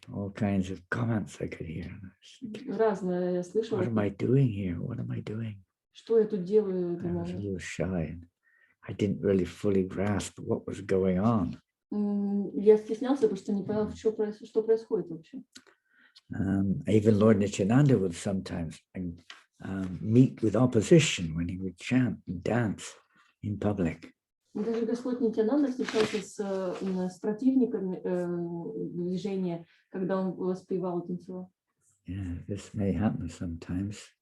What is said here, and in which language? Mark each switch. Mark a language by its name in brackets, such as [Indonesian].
[English] All kinds of comments I could hear. [Russian] Разное я слышала. [English] What am I doing here? What am I doing? [Russian] Что я тут делаю? [English] I was a little shy and I didn't really fully grasp what was going on. [Russian] Я стеснялся, потому что не понял, что происходит вообще. [English] Even Lord Nityananda would sometimes meet with opposition when he would chant and dance in public. [Russian] Даже Господь Нитянанда встречался с противниками движения, когда он воспевал и танцевал. [English] Yeah, this may happen sometimes.